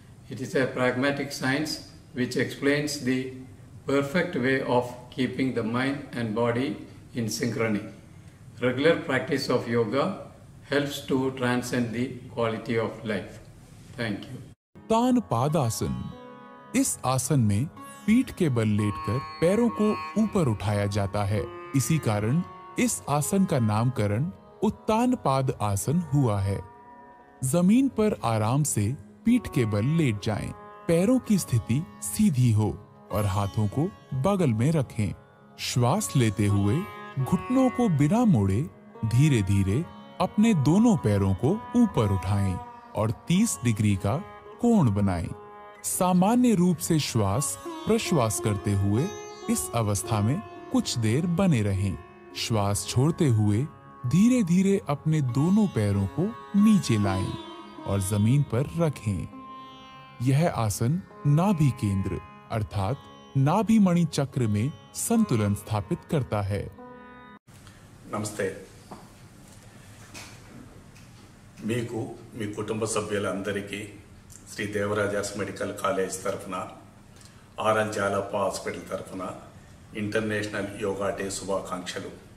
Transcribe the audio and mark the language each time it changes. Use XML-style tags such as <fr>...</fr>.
<en>It is a pragmatic science which explains the perfect way of keeping the mind and body in synchrony. Regular practice of yoga helps to transcend the quality of life. Thank you.</en> <hi>उत्तान पादासन। इस आसन में पीठ के बल लेटकर पैरों को ऊपर उठाया जाता है। इसी कारण इस आसन का नामकरण उत्तान पाद आसन हुआ है। जमीन पर आराम से पीठ के बल लेट जाएं। पैरों की स्थिति सीधी हो और हाथों को बगल में रखें। श्वास लेते हुए घुटनों को बिना मोड़े धीरे धीरे अपने दोनों पैरों को ऊपर उठाएं और 30 डिग्री का कोण बनाएं। सामान्य रूप से श्वास प्रश्वास करते हुए इस अवस्था में कुछ देर बने रहें। श्वास छोड़ते हुए धीरे धीरे अपने दोनों पैरों को नीचे लाएं और जमीन पर रखें। यह आसन नाभि केंद्र अर्थात नाभि मणि चक्र में संतुलन स्थापित करता है। नमस्ते।</hi> <te>మీకు మీ కుటుంబ సభ్యులందరికీ శ్రీ దేవరాజర్స్ మెడికల్ కాలేజ్ తరఫున ఆర్ఎల్ జాలప్ప హాస్పిటల్ తరఫున ఇంటర్నేషనల్ యోగా డే శుభాకాంక్షలు।</te>